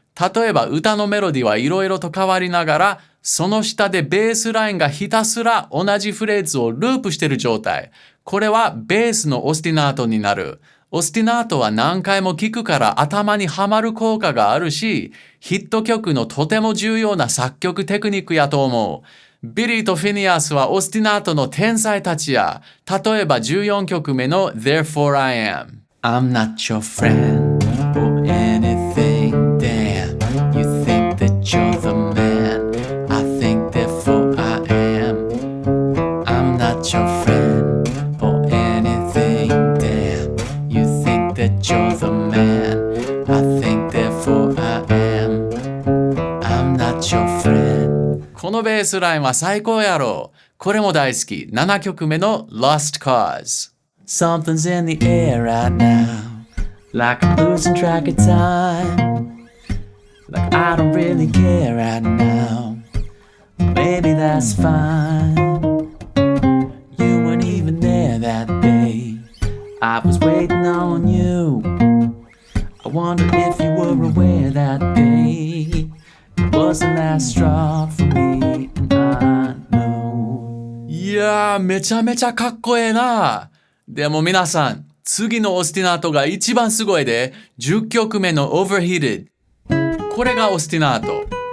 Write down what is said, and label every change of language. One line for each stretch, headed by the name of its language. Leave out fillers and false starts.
Japanese: 例えば歌のメロディはいろいろと変わりながら、その下でベースラインがひたすら同じフレーズをループしている状態。これはベースのオスティナートになる。オスティナートは何回も聴くから頭にはまる効果があるし、ヒット曲のとても重要な作曲テクニックやと思う。ビリーとフィニアスはオスティナートの天才たちや。例えば14曲目の
English: Therefore I Am。I'm not your friend or anything, damn. You think that you're the man. I think therefore I am. I'm not your friend or anything, damn. You think that you're the man. I think therefore I am. I'm not your friend.
Japanese: このベースラインは最高やろ。これも大好き。 7曲目の
English: Lost Cause。Something's in the air right now, like I'm losing track of time, like I don't really care right now, maybe that's fine. You weren't even there that day, I was waiting on you. I wonder if you were aware that day, it wasn't that straw for me and I know.
Japanese: いやー、めちゃめちゃかっこええな。でも皆さん、次のオスティナートが一番すごいで、10曲目の Overheated。これがオスティナート。